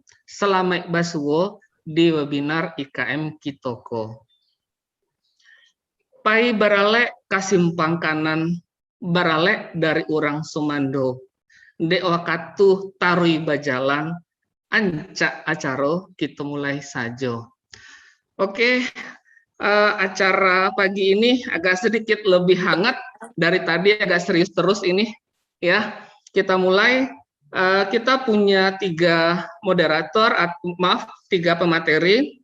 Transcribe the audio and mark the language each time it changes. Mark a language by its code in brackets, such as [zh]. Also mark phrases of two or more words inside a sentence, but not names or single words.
[min] Selamat basuwo di webinar IKM Kitoko. Pai baralek kasimpang kanan, baralek dari orang Sumando. Dek wakatu tarui bajalan, ancak acaro kita mulai sajo. [id] Oke, acara pagi ini agak sedikit lebih hangat dari tadi, agak serius terus ini. Ya, kita mulai. Kita punya 3 moderator, tiga pemateri.